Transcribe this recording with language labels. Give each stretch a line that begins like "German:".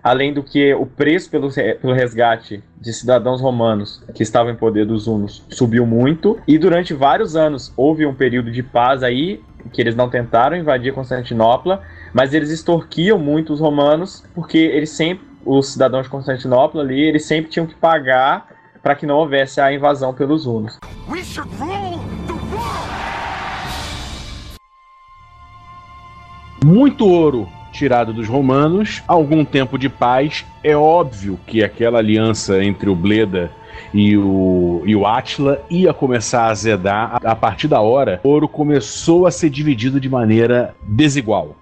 Portuguese: Além do que o preço pelo resgate de cidadãos romanos que estavam em poder dos hunos subiu muito. E durante vários anos houve um período de paz aí, que eles não tentaram invadir Constantinopla, mas eles extorquiam muito os romanos, porque eles sempre, os cidadãos de Constantinopla ali, eles sempre tinham que pagar para que não houvesse a invasão pelos hunos.
English: We should rule the world!
Portuguese: Muito ouro tirado dos romanos, algum tempo de paz. É óbvio que aquela aliança entre o Bleda e o Átila ia começar a azedar. A partir da hora, o ouro começou a ser dividido de maneira desigual.